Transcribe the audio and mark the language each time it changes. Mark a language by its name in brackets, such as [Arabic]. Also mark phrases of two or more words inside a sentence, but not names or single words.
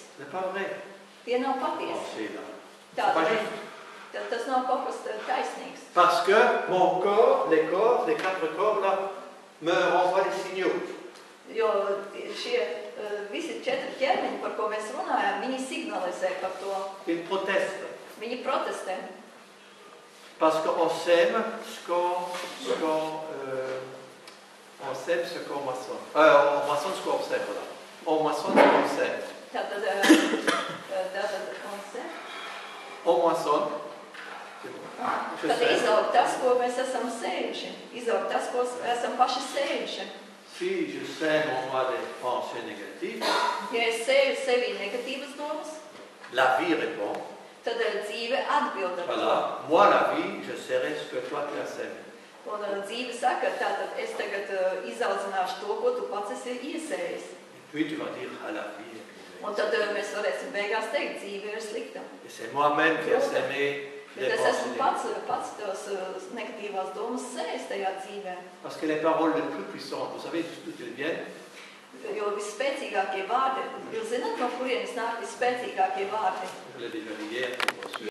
[French] Ce n'est pas vrai. [Latvian] Tie nav patiesi. Tas nav kaut kas taisnīgs. [French] Parce que mon corps, les quatre corps là, me renvoient des signaux. [Latvian] Jo šie visi 4 ķermeņi, par ko mēs runājam, viņi signalizē par to. [French] Ils protestent. [Latvian] Viņi protestē. [French] Parce qu'on sème ce qu'on sème ce qu'on moissonne. On moissonne ce qu'on sème, voilà. On moissonne ce qu'on sème. [Latvian] Tātad, [French] On moissonne. [Latvian] Tad izaug tas, ko mēs esam sējuši. Izaug tas, ko esam paši sējuši. [French] Si je sème en moi des pensées négatives, [Latvian] ja es sēju sevī negatīvas domas, [French] la vie répond. [Latvian] Tad dzīve atbild ar to. [French] Voilà. Moi, la vie, je serai ce que toi tu as sémé. [Latvian] Un dzīve saka, tātad es tagad izaudzināšu to, ko tu pats esi iesējis. [French] Et puis tu vas dire à la vie. [Latvian] Un tad mēs varēsim beigās teikt, dzīve ir slikta. [French] Et c'est moi-même qui ai sémé les [Latvian] Es esmu [French] pensées. [Latvian] pats tos negatīvās domas sējis tajā dzīvē. [French] Parce que les paroles les plus puissantes, vous savez d'où elles viennent? [Latvian] Jo visspēcīgākie vārdi, jūs zināt, no kurienes nāk visspēcīgākie vārdi? [French] Je l'ai déjà dit hier.